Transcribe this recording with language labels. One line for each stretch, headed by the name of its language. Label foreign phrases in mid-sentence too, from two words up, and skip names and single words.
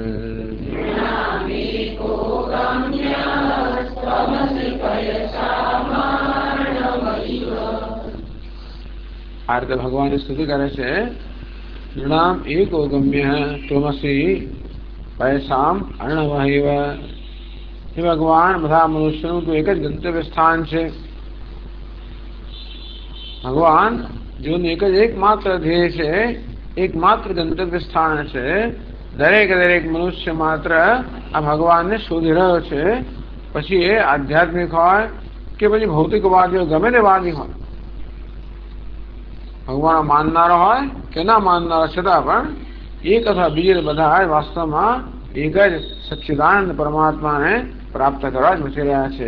Sanskrit: आरती भगवान स्तुति करे से नृणाम एको गम्य त्वमसि पयसाम अर्णवहिव।
Gujarati: હે ભગવાન બધા મનુષ્યનું તો એક જ ગંતવ્ય સ્થાન છે। ભગવાન જીવનનું એક જ એકમાત્ર ધ્યેય છે, એકમાત્ર ગંતવ્ય સ્થાન છે. દરેક મનુષ્ય માત્ર આ ભગવાનને શોધી રહ્યો છે. પછી એ આધ્યાત્મિક હોય કે પછી ભૌતિકવાદી ગમે તે વાદી હોય, ભગવાન માનનારો હોય કે ના માનનારો, છતાં પણ એક અથવા બીજે બધા વાસ્તવમાં એક જ સચ્ચિદાનંદ પરમાત્માને પ્રાપ્ત કરવા જ મચી રહ્યા છે.